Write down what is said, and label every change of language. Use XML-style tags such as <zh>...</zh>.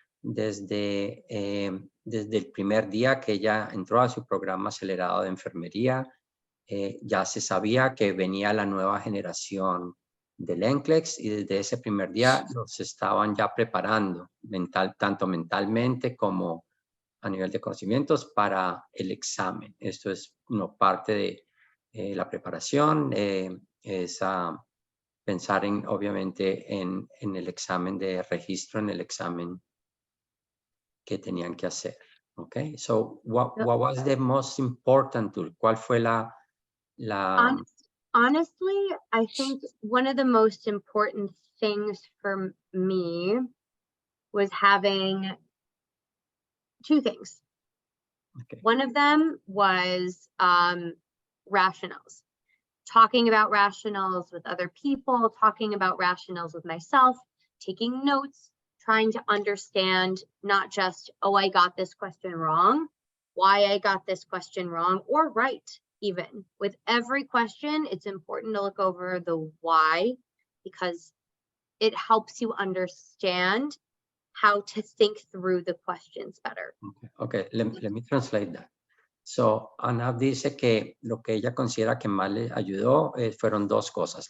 <es>Desde el primer día que ella entró a su programa acelerado de enfermería, ya se sabía que venía la nueva generación del NCLEX y desde ese primer día los estaban ya preparando tanto mentalmente como a nivel de conocimientos para el examen. Esto es parte de la preparación, es pensar obviamente en el examen de registro, en el examen que tenían que hacer.</es> <en>Okay, so what was the most important tool?</en> <es>¿Cuál fue la</es> <en>Honestly, I think one of the most important things for me was having two things. Okay. One of them was rationals, talking about rationals with other people, talking about rationals with myself, taking notes, trying to understand not just, oh, I got this question wrong, why I got this question wrong or right. Even with every question, it's important to look over the why because it helps you understand how to think through the questions better. Okay. Let me translate that.</en> <es>So, Ana dice que lo que ella considera que más le ayudó fueron dos cosas.</es>